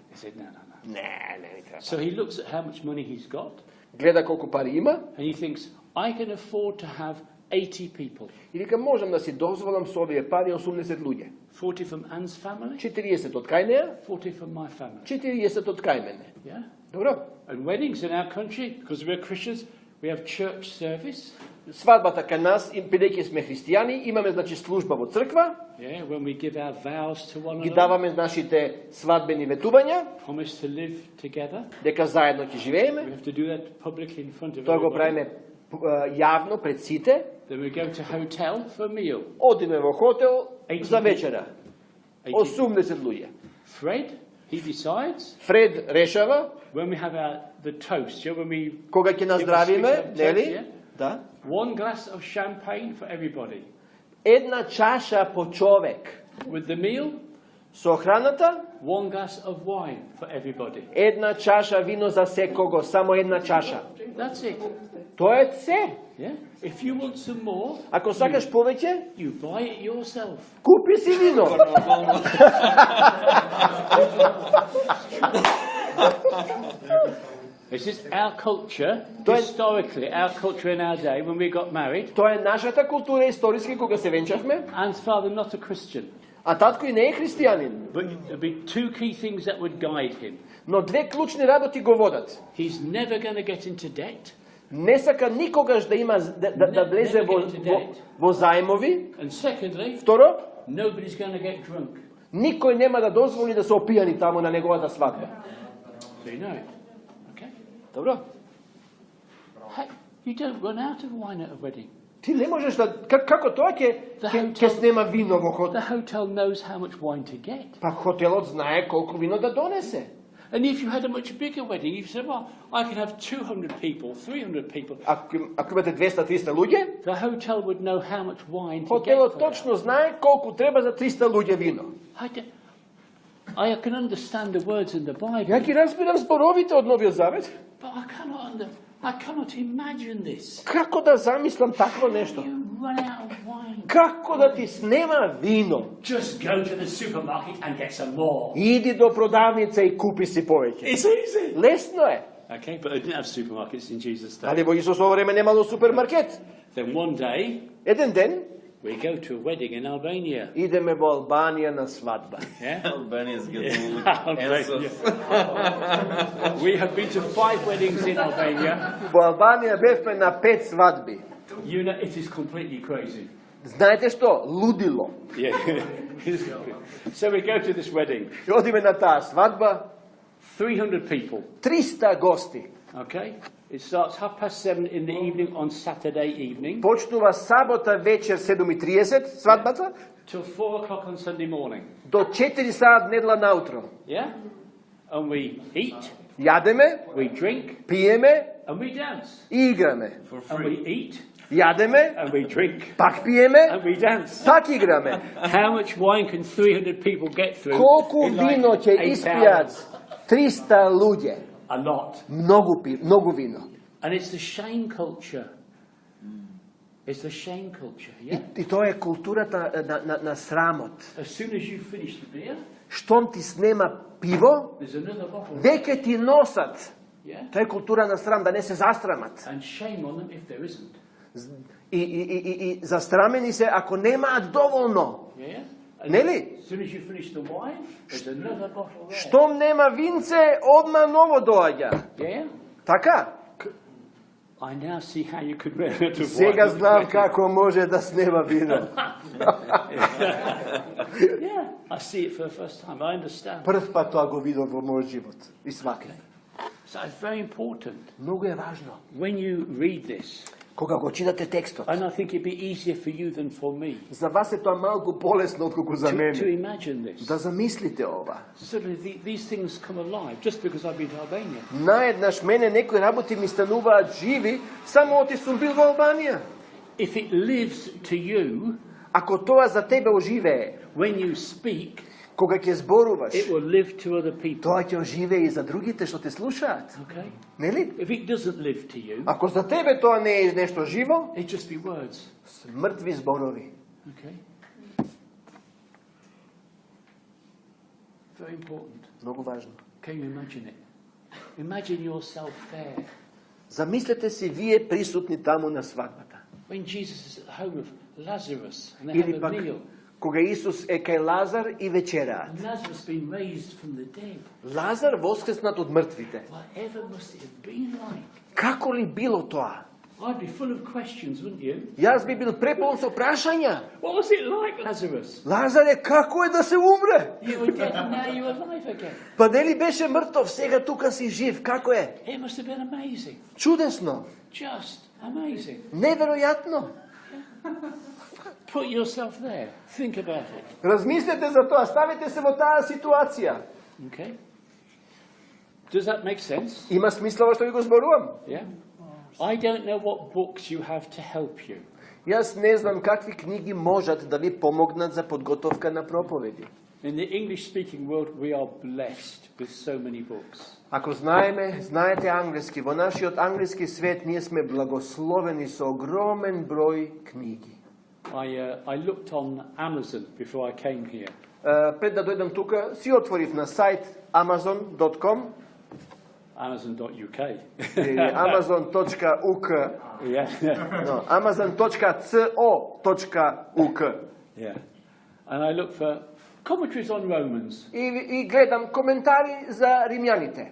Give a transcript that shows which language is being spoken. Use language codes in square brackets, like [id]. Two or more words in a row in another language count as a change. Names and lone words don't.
[en] He said, no. [mk] Не ми треба. [en] So he looks at how much money he's got, [mk] Гледа колку пари има [en] and he thinks, I can afford to have 80 people. [mk] и вика можам да си дозволам со овие пари 80 луѓе. [en] 40 from Anne's family, [mk] 40 од кај неа, [en] 40 from my family. [mk] 40 од кај мене. [en] Yeah? [mk] Добро. [en] And weddings in our country, because we're Christians, we have church service. [mk] Свадбата кај нас, бидејќи сме христијани, имаме значи служба во црква, [en] Yeah, when we give our vows to one [mk] ги [en] another, [mk] даваме нашите свадбени ветувања, [en] promise to live together. [mk] дека заедно ќе [en] We [mk] живееме. [en] have to do that publicly in front of [mk] Тоа го [en] everybody. [mk] правиме јавно пред сите. [en] Then we go to hotel for a meal. [mk] Одиме во хотел 80 за вечера. 80. 80 луѓе. [en] Fred, he decides [mk] Фред решава [en] when we have the toast, yeah, when we [mk] кога ќе наздравиме, нели? [en] yeah, [mk] Да. [en] 1 glass of champagne for everybody. [mk] Една чаша по човек. [en] With the meal, [mk] Со храната, [en] 1 glass of wine for everybody. [mk] една чаша вино за секого, само една чаша. [en] That's it. [mk] Тоа е се. [en] Yeah. If you want some more, [mk] Ако сакаш повеќе, [en] you buy it yourself. [mk] купи си вино. [en] This is our culture, historically, our culture in our day, when we got married. [mk] Тоа е нашата култура историски кога се венчавме, [en] Anne's father, not a Christian, [mk] а татко и не е христијанин. [en] but there'd be 2 key things that would guide him. [mk] Но две клучни работи го водат. [en] He's never going to get into debt, [mk] Не сака никогаш да има да влезе во заемови. [en] and secondly, [mk] Второ, [en] nobody's going to get drunk. [mk] никој нема да дозволи да се опијани таму на неговата свадба. [en] So you know it. Okay? [mk] Добро? [en] Hey, you don't run out of wine at a wedding. [mk] Ти не можеш да како тоа ќе снема вино во хотел. [en] The hotel knows how much wine to get. [mk] Па хотелот знае колку вино да донесе. [en] And if you had a much bigger wedding, you said, well, I can have 200 people, 300 people. [mk] Ако имате 200-300 луѓе, [en] The hotel would know how much wine to get [mk] хотелот [en] for that. [mk] точно знае колку треба за 300 луѓе вино. [en] I can understand the words in the [mk] Ја [en] Bible, [mk] ги разбирам зборовите од Новиот Завет. [en] but I cannot imagine this. [mk] Како да замислам такво нешто? [en] You run out of wine. [mk] Како да ти снема вино? [en] Just go to the supermarket and get some more. [mk] Иди до продавница и купи си повеќе. [en] It's easy. [mk] Лесно е. [en] Okay, but they didn't have supermarkets in Jesus' day. [mk] Али во Исусово време немало супермаркет. [en] Then one day, [mk] Еден ден [en] we go to a wedding in Albania. [mk] идеме во Албанија на свадба. [en] Yeah? Albanians get Yeah, Albania. We have been to 5 weddings in Albania. [mk] Во Албанија бевме на 5 свадби. [en] You know, it is completely crazy. [mk] Знаете што? Лудило. [en] Yeah. So we go to this wedding. [mk] И одиме на таа свадба, [en] 300 people. [mk] 300 гости. [en] Okay? It starts 7:30 in the evening on Saturday evening [mk] Почнува сабота вечер 7:30 свадбата [en] till 4 o'clock on Sunday morning. [mk] до 4 саат недела наутро. [en] Yeah? And we eat, [mk] Ядеме, [en] we drink, [mk] пиеме [en] and we dance. [mk] и играме. [en] And we eat, [mk] Ядеме, [en] and we drink, [mk] пак пиеме, [en] and we dance. [mk] пак играме. [en] How much wine can 300 people get through? [mk] Колку [en] in like [mk] вино ќе 8 испијат [en] hours? [mk] 300 луѓе? [en] A lot. [mk] Многу вино. [en] And it's the shame culture. It's the shame culture, yeah? [mk] И тоа е културата на срамот. [en] As soon as you finish the beer, [mk] Штом ти снема пиво, [en] there's another bottle. [mk] веќе ти носат. [en] Yeah? [mk] Тоа е култура на срам, да не се застрамат. [en] And shame on them if there isn't. [mk] И застрамени се ако немаат доволно. [en] Yeah? And [mk] Нели? [en] as soon as you finish the wine, there's another bottle there. [mk] Штом нема винце, одма ново доаѓа. [en] Yeah? [mk] Така? [en] I now see how you could run out of [mk] Сега [en] wine. [mk] знам како може да снема вино. [en] Yeah, I see it for the first time. I understand. [mk] Прв пат тоа го видов во мојот живот. И сваке. [en] So it's very important [mk] Многу е важно. [en] when you read this. [mk] Кога го читате текстот. [en] And I think it'd be easier for you than for me [mk] За вас е тоа малку полесно отколку за [en] to [mk] мене. [en] imagine this. [mk] Да замислите ова. [en] Suddenly these things come alive just because I've been to Albania. [mk] Наеднаш мене некои работи ми стануваат живи, само оти сум бил во Албанија. [en] If it lives to you, [mk] Ако тоа за тебе оживее, [en] when you speak, [mk] кога ќе зборуваш, [en] it will live to other people. [mk] тоа ќе оживее и за другите што те слушаат. [en] Okay? [mk] Нели? [en] If it doesn't live to you, [mk] Ако за тебе тоа не е нешто живо, [en] it just be words. [mk] мртви зборови. [en] Okay? Very important. [mk] Многу важно. [en] Can you imagine it? Imagine yourself there. [mk] Замислете си вие присутни таму на свадбата. [en] When Jesus is at the home of Lazarus and they [mk] Или [en] have a [mk] пак [en] meal. [mk] кога Исус е кај Лазар и вечераат. [en] And Lazarus been raised from the dead. [mk] Лазар воскреснат од мртвите. [en] Whatever must it have been like? [mk] Како ли било тоа? [en] I'd be full of questions, wouldn't you? [mk] Јас би бил преполн со прашања. [en] What was it like, Lazarus? [mk] Лазаре, како е да се умре? [en] You were dead and now you're alive again. [mk] Па нели беше мртов, сега тука си жив, како е? [en] It must have been amazing. [mk] Чудесно, [en] Just amazing. [mk] неверојатно. [en] Put yourself there. Think about it. [mk] Размислете за тоа, ставите се во таа ситуација. [en] Okay? Does that make sense? [mk] Има смисла во што ви го зборувам? [en] Yeah? I don't know what books you have to help you. [mk] Јас не знам какви книги можат да ви помогнат за подготовка на проповеди. [en] In the English-speaking world, we are blessed with so many books. [mk] Ако знаете англиски, во нашиот англиски свет ние сме благословени со огромен број книги. [en] I looked on Amazon before I came here. [mk] Пред да дојдам тука, си отворив на сајт amazon.com [en] Amazon.uk. [mk] или amazon.uk, [en] Yeah. no, amazon.co.uk. Yeah. And I looked for commentaries on Romans. [mk] И гледам коментари за римјаните.